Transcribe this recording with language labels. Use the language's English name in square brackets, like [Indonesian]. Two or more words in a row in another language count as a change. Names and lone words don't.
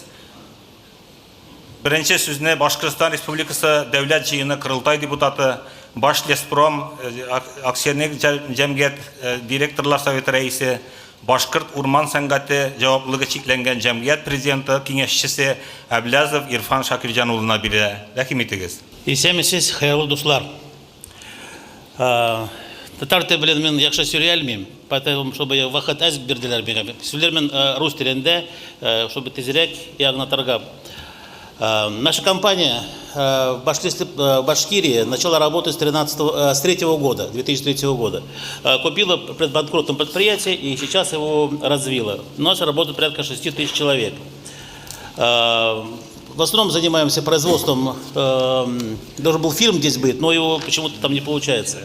[Tatar] Беренче сүзне Башкортстан Республикасы Дәүләт җыены Кырылтай депутаты, Башлеспром акционер җәмгыять директорлар советы рәисе, Башкорт урман сәнгате җаваплылыгы чикләнгән җәмгыять президенты киңәшчесе Әблязов Ирфан Шакирҗан улына бирә. Рәхим итегез. Исәмисез, хәерле дуслар. Татар теле белән мин яхшы сөйли алмыйм, [Russian] поэтому чтобы [Tatar] вакыт аз бирделәр миңа. Сөйләрмен рус телендә, чтобы тизрәк ягънатырга. [Russian] Наша компания в Башкирии начала работать с 2003 года. Купила предбанкротное предприятие и сейчас его развила. У нас работает порядка 6 тысяч человек. В основном занимаемся производством, должен был фильм здесь быть, но его почему-то там не получается.